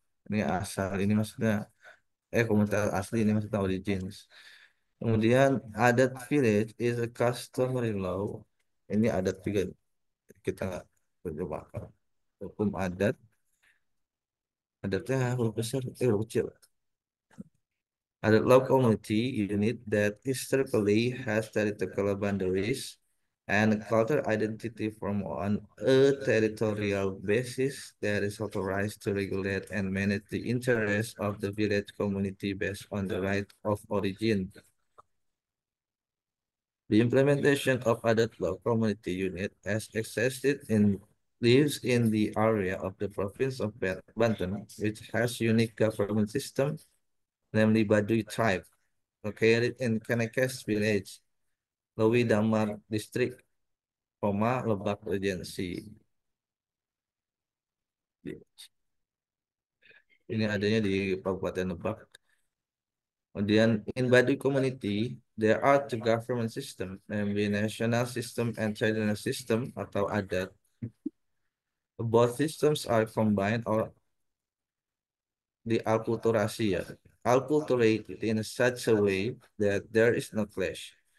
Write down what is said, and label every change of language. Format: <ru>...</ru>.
<id>Ini asal, ini maksudnya komunitas asli, ini maksudnya origins. Kemudian</id> <en>adat village is a customary law.</en> <id>Ini adat juga kita nggak terjemahkan. Hukum adat, adatnya huruf besar, huruf kecil.</id> <en>Adat law community unit that historically has territorial boundaries and cultural identity from on a territorial basis that is authorized to regulate and manage the interests of the village community based on the right of origin. The implementation of adat law community unit as existed in lives in the area of the province of Banten, which has unique government system, namely Baduy tribe, located in Kanekes village, Lewi Damar district, Lebak Regency.</en> <id>Ini adanya di Kabupaten Lebak. Kemudian</id> <en>in Baduy community, there are two government system, namely national system and traditional system</en> <id>atau adat.</id> <en>Both systems are combined or</en> <id>dialkulturasi ya,</id> <en>alculturated in such a way that there is no clash.</en>